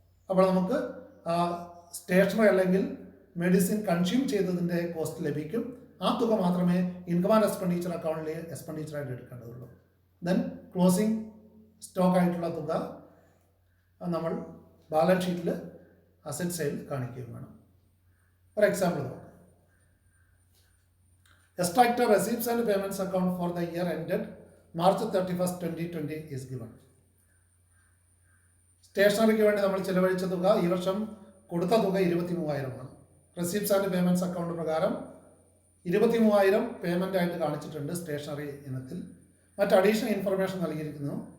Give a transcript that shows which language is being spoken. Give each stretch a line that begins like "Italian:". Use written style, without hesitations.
Malayalam: അപ്പോൾ നമുക്ക് സ്റ്റേഷനറി അല്ലെങ്കിൽ മെഡിസിൻ കൺസ്യൂം ചെയ്തതിൻ്റെ കോസ്റ്റ് ലഭിക്കും. ആ തുക മാത്രമേ ഇൻകം ആൻഡ് എക്സ്പെൻഡിച്ചർ അക്കൗണ്ടിൽ എക്സ്പെൻഡിച്ചറായിട്ട് എടുക്കേണ്ടതുള്ളൂ. ദെൻ ക്ലോസിംഗ് സ്റ്റോക്ക് ആയിട്ടുള്ള തുക നമ്മൾ ബാലൻസ് ഷീറ്റിൽ അസറ്റ് സൈഡിൽ കാണിക്കുകയും വേണം. ഒരു എക്സാമ്പിൾ നോക്കാം.
English: Extractor receipts and payments account for the year ended March 31st, 2020 is given.
Malayalam: സ്റ്റേഷനറിക്ക് വേണ്ടി നമ്മൾ ചിലവഴിച്ച തുക ഈ വർഷം കൊടുത്ത തുക 23,000 ആണ്. റെസിപ്റ്റ്സ് ആൻഡ് പേയ്മെൻറ്റ്സ് അക്കൗണ്ട് പ്രകാരം 23,000 പേയ്മെൻ്റ് ആയിട്ട് കാണിച്ചിട്ടുണ്ട് സ്റ്റേഷനറി ഇനത്തിൽ. മറ്റ് അഡീഷണൽ ഇൻഫർമേഷൻ നൽകിയിരിക്കുന്നു.